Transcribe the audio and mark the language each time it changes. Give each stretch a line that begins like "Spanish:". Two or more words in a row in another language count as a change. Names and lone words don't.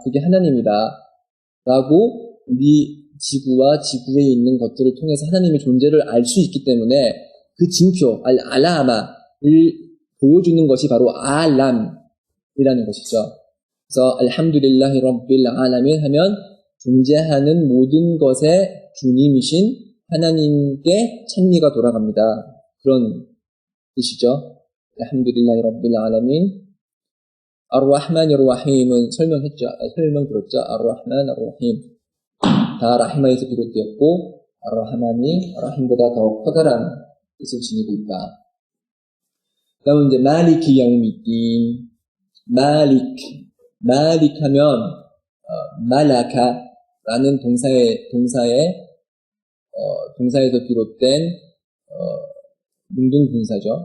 Korean: 그게 하나님이다. 라고 우리 지구와 지구에 있는 것들을 통해서 하나님의 존재를 알 수 있기 때문에 그 징표, 알라마를 보여주는 것이 바로 알람이라는 것이죠. 그래서
Arabic: الحمد لله رب العالمين
Korean: 하면 존재하는 모든 것의 주님이신 하나님께 찬미가 돌아갑니다. 그런 뜻이죠.
Arabic: الحمد لله رب العالمين. الرحمن الرحيم
Korean: 은 설명 들었죠.
Arabic: الرحمن، الرحيم.
Korean: 다 라히마에서 비롯되었고, ar-Rahman이 라힘보다 더 커다란 뜻을 지니고 있다. 그다음 이제
Arabic: مالك يوم الدين.
Korean: 말릭 하면 말라카라는 동사에서 비롯된 능동분사죠.